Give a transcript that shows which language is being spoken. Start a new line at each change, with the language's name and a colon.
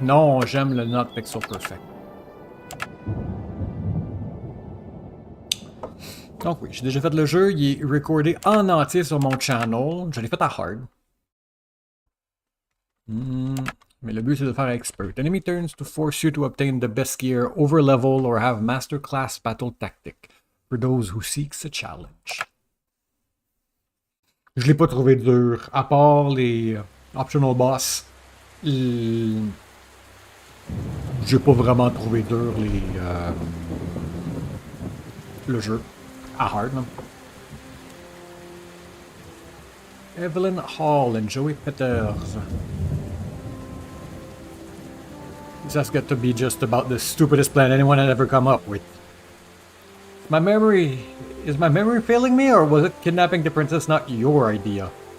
French: Non, j'aime le Not Pixel Perfect. Donc oui, j'ai déjà fait le jeu, il est recordé en entier sur mon channel. Je l'ai fait à hard. Mais le but c'est de faire expert.
English: Enemy turns to force you to obtain the best gear, over level, or have master class battle tactic. For those who seeks a challenge.
French: Je l'ai pas trouvé dur, à part les optional boss. J'ai pas vraiment trouvé dur le jeu. À hard, là.
English: Evelyn Hall and Joey Peters. This has got to be just about the stupidest plan anyone had ever come up with. Is my memory failing me, or was it kidnapping the princess not your idea?